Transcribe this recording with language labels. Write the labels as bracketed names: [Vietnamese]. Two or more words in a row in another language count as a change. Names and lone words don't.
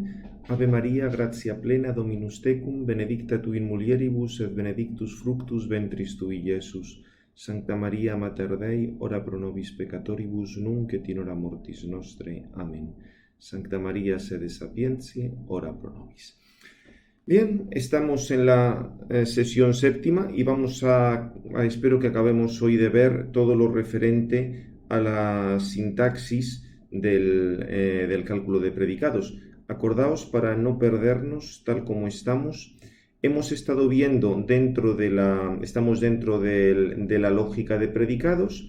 [Latin] Ave Maria, gratia plena, Dominus tecum, benedicta tu in mulieribus, et benedictus fructus ventris tui, Iesus. Sancta Maria, Mater Dei, ora pro nobis peccatoribus, nunc et in hora mortis nostre. Amen. Sancta Maria, sede sapientiae, ora pro nobis. [Spanish] Bien, estamos en la sesión séptima y espero que acabemos hoy de ver todo lo referente a la sintaxis del cálculo de predicados. Acordaos, para no perdernos tal como estamos, hemos estado viendo estamos dentro de la lógica de predicados.